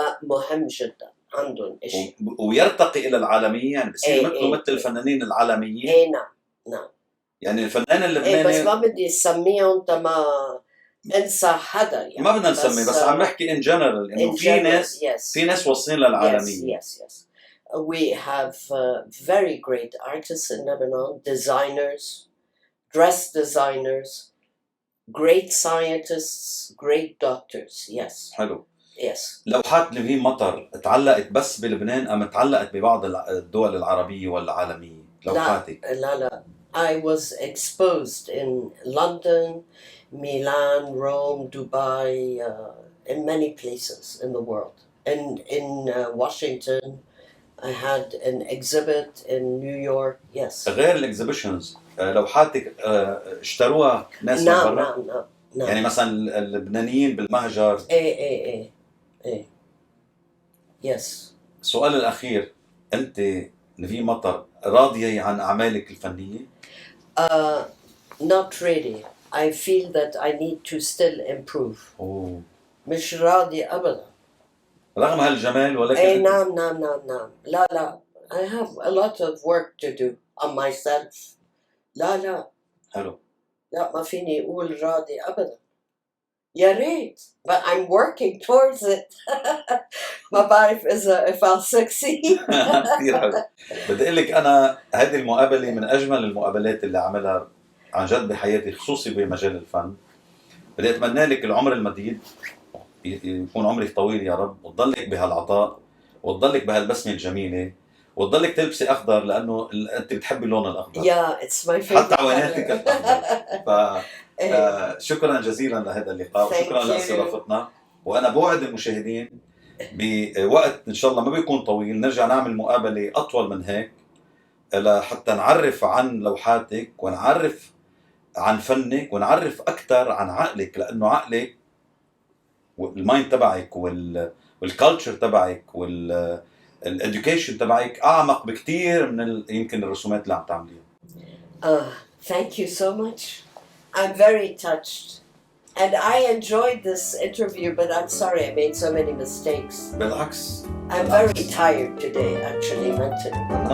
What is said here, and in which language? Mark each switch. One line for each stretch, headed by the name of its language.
Arabic: مهم جدا عندهم شيء ويرتقي الى العالميه، يعني بصير مثل الفنانين العالميين. نعم يعني الفنان اللبناني بس ما بدي اسميهم تما انسى حدا، يعني ما بدنا نسمي، بس عم نحكي ان جنرال انه في ناس واصلين للعالميه.
English: Yes. We have very great artists in Lebanon, designers, dress designers, great scientists, great doctors. Yes.
Arabic: حلو.
English: Yes.
Arabic: لوحات نيفين مطر تعلقت بس بلبنان ام تعلقت ببعض الدول العربية والعالمية لوحاتك؟ لا.
English: I was exposed in London, Milan, Rome, Dubai, in many places in the world. In Washington, I had an exhibit in New York. Yes.
Arabic: غير الاكزيبيشنز لوحاتك اشتروها ناس من برا؟ نعم. يعني مثلا اللبنانيين بالمهجر. ايه Yes. السؤال الأخير، أنت نيفين مطر راضية عن أعمالك الفنية؟
English: Not really. I feel that I need to still improve.
Arabic: مش راضية أبدا. رغم هالجمال ولكن نعم. لا.
English: I have a lot of work to do on myself.
Arabic: لا. حلو. لا ما فيني أقول راضي أبدا. يا ريت.
English: But I'm working towards it.
Arabic: ما بعرف
English: if I'll succeed.
Arabic: كثير حلو. بدي أقول لك أنا هذه المقابلة من أجمل المقابلات اللي عملها عن جد بحياتي، خصوصي بمجال الفن. بدي أتمنى لك العمر المديد، يكون عمرك طويل يا رب، وتضلك بهالعطاء، وتضلك بهالبسمة الجميلة، وتضلك تلبسي أخضر لأنه أنت بتحبي اللون الأخضر.
English: Yeah, it's my favorite.
Arabic: حتى عواناتك الأخضر. شكرا جزيلا لهذا اللقاء، وشكرا لاستضافتنا. وأنا بوعد المشاهدين بوقت إن شاء الله ما بيكون طويل نرجع نعمل مقابلة أطول من هيك، حتى نعرف عن لوحاتك ونعرف عن فنك ونعرف أكثر عن عقلك، لأنه عقلك والمايند تبعك والكالتشر تبعك والإديوكيشن تبعك أعمق بكتير من يمكن الرسومات اللي عم تعمليها.
English: Thank you so much. I'm very touched. And I enjoyed this interview, but I'm sorry I made so many mistakes.
Arabic: بالعكس.
English: I'm very tired today, actually, mentally.